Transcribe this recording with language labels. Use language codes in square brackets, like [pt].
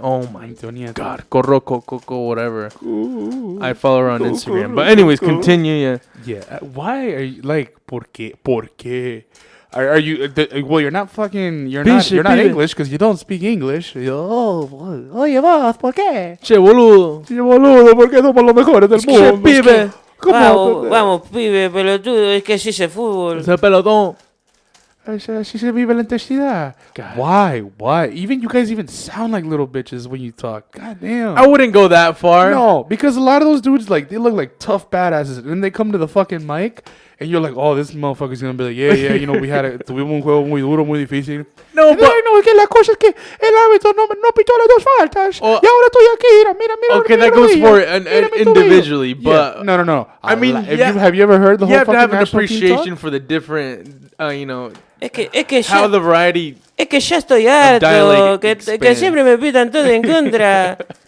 [en] Oh my God, Coco, whatever. I follow her on Instagram. But anyways, continue. Yeah. Why are you like? [es] ¿Por qué? [en] Are you? Well, you're not fucking. You're not English because you don't speak English. [es] Oye, vos, ¿por qué? Che boludo, porque somos los mejores del mundo. Pibe. Vamos, pibe, pelotudo, es que así es el fútbol. Ese pelotón. Así se vive la intensidad. [en] Why? Even you guys even sound like little bitches when you talk. God damn. I wouldn't go that far. No, because a lot of those dudes, like, they look like tough badasses, and then they come to the fucking mic, and you're like, "Oh, this motherfucker's gonna be like, yeah, [es] tuvimos un juego muy duro, muy difícil." [en] No, but [es] no, es que la cosa es que el árbitro no pitó las dos faltas, y ahora estoy aquí, mira. [en] Okay, that goes for individually, but yeah. No. I mean, have you ever heard the whole? You have to have an national appreciation for the different, [es] Es que [en] how the variety. [es] Es que ya estoy harto, que siempre me pitan todo en contra.